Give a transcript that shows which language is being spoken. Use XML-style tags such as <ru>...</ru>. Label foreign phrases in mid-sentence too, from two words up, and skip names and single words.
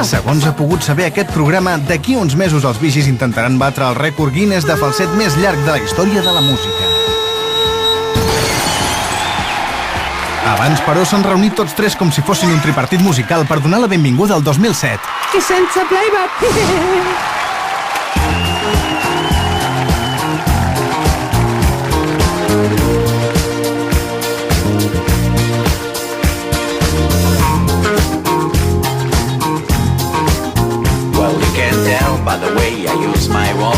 <ca>Segons ha pogut saber aquest programa, d'aquí uns mesos els Bee Gees intentaran batre el rècord Guinness de falset més llarg de la història de la música. Abans, però, s'han reunit tots tres com si fossin un tripartit musical per donar la benvinguda al 2007. I sense playback.</ca> <en>Well, you can tell by the way I use my walk.</en>